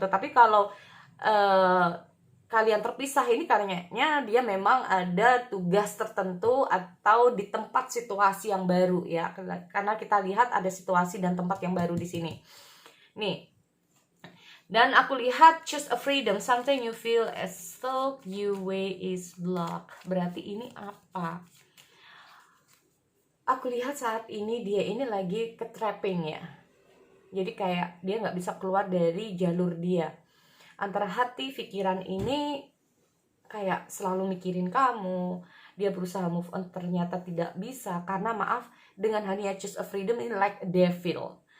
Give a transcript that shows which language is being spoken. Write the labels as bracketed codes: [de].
[id] Tetapi kalau kalian terpisah ini karenanya dia memang ada tugas tertentu atau di tempat situasi yang baru ya. Karena kita lihat ada situasi dan tempat yang baru di sini. Nih. Dan aku lihat [en] choose a freedom, something you feel as though your way is blocked. [id] Berarti ini apa? Aku lihat saat ini dia ini lagi ketrapping ya. Jadi kayak dia nggak bisa keluar dari jalur dia. Antara hati, pikiran ini kayak selalu mikirin kamu. Dia berusaha [en] move on, [id] ternyata tidak bisa. Karena maaf, dengan hanya [en] choose a freedom [id] ini [en] like a devil.